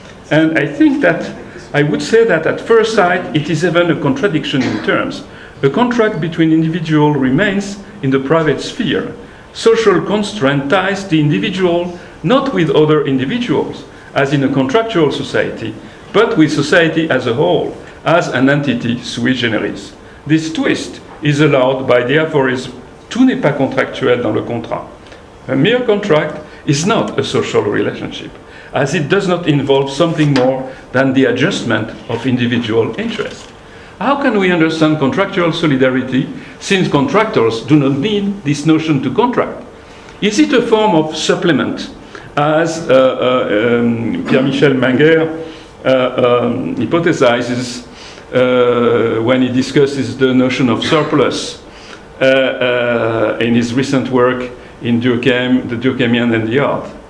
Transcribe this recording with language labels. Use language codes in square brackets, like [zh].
[en] And I think that I would say that at first sight it is even a contradiction in terms. A contract between individuals remains in the private sphere. Social constraint ties the individual not with other individuals, as in a contractual society, but with society as a whole, as an entity sui generis. This twist is allowed by the aphorism [fr] "Tout n'est pas contractuel dans le contrat." [en] A mere contract is not a social relationship, as it does not involve something more than the adjustment of individual interests. How can we understand contractual solidarity since contractors do not need this notion to contract? Is it a form of supplement, as Pierre-Michel Menger hypothesizes when he discusses the notion of surplus in his recent work in Durkheim, the Durkheimian and the Art?